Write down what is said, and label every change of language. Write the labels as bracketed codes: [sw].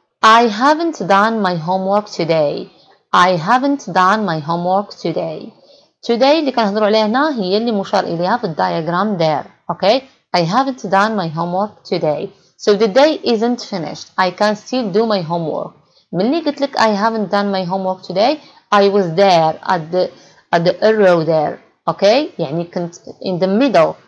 [en] I haven't done my homework today. I haven't done my homework today. [ar] Today اللي كنهضروا عليها هنا هي اللي مشار إليها في الدياجرام there. [en] Okay, I haven't done my homework today. So the day isn't finished. I can still do my homework. [ar] ملي قلت لك [en] I haven't done my homework today, I was there at the arrow there. Okay, [ar] يعني كنت [en] in the middle.